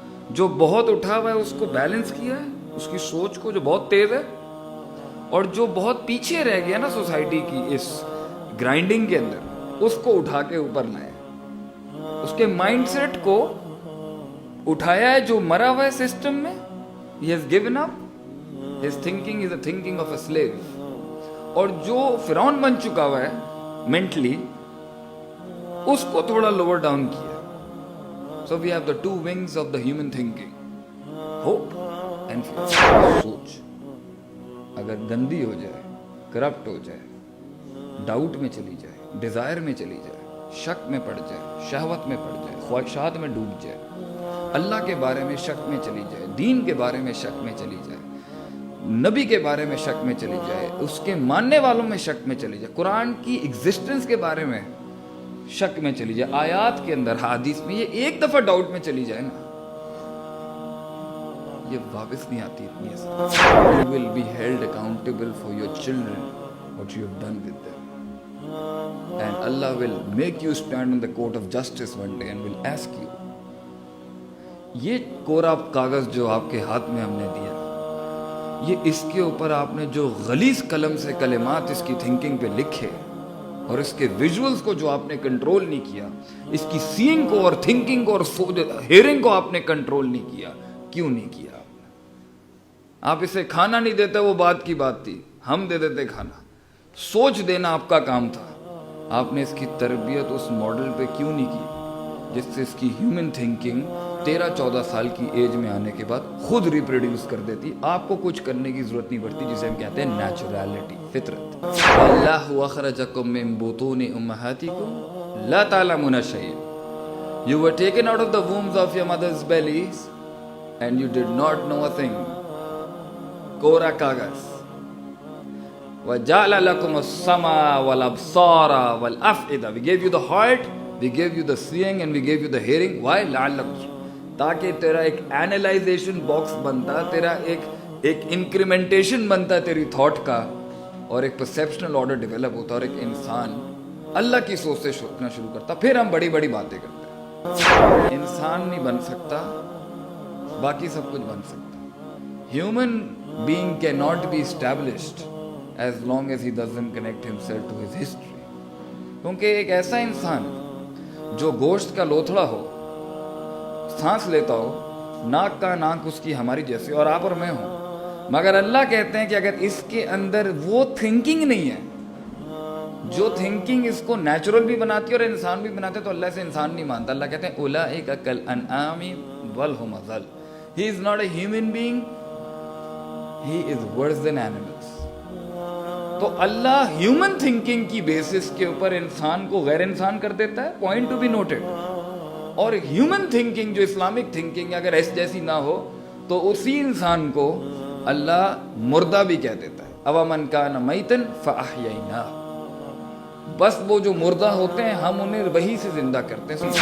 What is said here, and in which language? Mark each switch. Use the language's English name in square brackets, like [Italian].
[Urdu] جو بہت اٹھا ہوا ہے اس کو بیلنس کیا ہے، اس کی سوچ کو جو بہت تیز ہے، اور جو بہت پیچھے رہ گیا نا سوسائٹی کی اس گرائنڈنگ کے اندر، اس کو اٹھا کے اوپر لائے. اس کے مائنڈ سیٹ کو اٹھایا ہے جو مرا ہوا ہے سسٹم میں. [English] He has given up. His thinking is the thinking of a slave. [Urdu] اور جو فرعون بن چکا ہوا ہے مینٹلی، اس کو تھوڑا لوور ڈاؤن کیا. [English] So we have the two wings of the human thinking. Hope and fear. [Urdu] سوچ اگر گندی ہو جائے، کرپٹ ہو جائے، ڈاؤٹ میں چلی جائے، ڈیزائر میں چلی جائے، شک میں پڑ جائے، شہوت میں پڑ جائے، خواہشات میں ڈوب جائے، اللہ کے بارے میں شک میں چلی جائے، دین کے بارے میں شک میں چلی جائے، نبی کے بارے میں شک میں چلی جائے، اس کے ماننے والوں میں شک میں چلی جائے، قرآن کی ایگزسٹنس کے بارے میں شک میں چلی جائے، آیات کے اندر، حدیث میں، یہ ایک دفعہ ڈاؤٹ میں چلی جائے نا، یہ واپس نہیں آتی اتنی آسان. [English] You will be held accountable for your children, what you have done with them. And Allah will make you stand in the court of justice one day and will ask you. [Urdu] یہ کورا کاغذ جو آپ کے ہاتھ میں ہم نے دیا، یہ اس کے اوپر آپ نے جو غلیظ قلم سے کلمات اس کی تھنکنگ پہ لکھے، اور اس کے ویژولز کو جو آپ نے کنٹرول نہیں کیا، اس کی سینگ کو اور تھنکنگ کو اور ہیئرنگ کو آپ نے کنٹرول نہیں کیا. کیوں نہیں کیا؟ آپ اسے کھانا نہیں دیتے، وہ بات کی بات تھی، ہم دے دیتے کھانا. سوچ دینا آپ کا کام تھا. آپ نے اس کی تربیت اس ماڈل پہ کیوں نہیں کی جس سے اس کی ہیومن تھنکنگ 13-14 سال کی ایج میں آنے کے بعد خود ریپروڈیوس کر دیتی. آپ کو کچھ کرنے کی ضرورت نہیں پڑتی، جسے ہم کہتے ہیں نیچرلٹی، فطرت. [Arabic] اللہ اخرجکم من بطون امہاتکم لا تعلمون شیئا. [English] You were taken out of the wombs of your mother's bellies and you did not know a thing. [Urdu] کورا کاغذ. [Arabic] وَجَعْلَ لَكُمُ السَّمْعَ وَالْأَبْصَارَ وَالْأَفْئِدَةَ. [English] We gave you the heart, we gave you the seeing, and we gave you the hearing. Why? [Arabic] لَعَلَّكُمْ. [Urdu] تاکہ تیرا ایک اینالائزیشن box بنتا، تیرا ایک انکریمنٹیشن بنتا تیری تھاٹ کا، اور ایک پرسیپشنل آرڈر ڈیولپ ہوتا، اور ایک انسان اللہ کی سوچ سے سوچنا شروع کرتا. پھر ہم بڑی بڑی باتیں کرتے ہیں. انسان نہیں بن سکتا، باقی سب کچھ بن سکتا. [English] Human being cannot be established as long as he doesn't connect himself to his history. [Urdu] کیونکہ ایک ایسا انسان جو گوشت کا لوتھڑا ہو، سانس لیتا ہو، ناک کا ناک اس کی ہماری جیسے، اور آپ اور میں ہوں، مگر اللہ کہتے ہیں کہ اگر اس کے اندر وہ تھنکنگ نہیں ہے جو تھنکنگ اس کو نیچرل بھی بناتی ہے اور انسان بھی بناتے، تو اللہ سے انسان نہیں مانتا. اللہ کہتے ہیں [Arabic] اولئک کالانعام بل ھم اضل. [English] He is not a human being, he is worse than animals. [Urdu] تو اللہ ہیومن تھنکنگ کی بیسس کے اوپر انسان کو غیر انسان کر دیتا ہے. Point to be noted. اور ہیومن تھنکنگ جو اسلامک تھنکنگ اگر ایس جیسی نہ ہو تو اسی انسان کو اللہ مردہ بھی کہہ دیتا ہے. [Arabic] اومن کان میتن فاحییناہ. [Urdu] بس وہ جو مردہ ہوتے ہیں ہم انہیں وہی سے زندہ کرتے ہیں.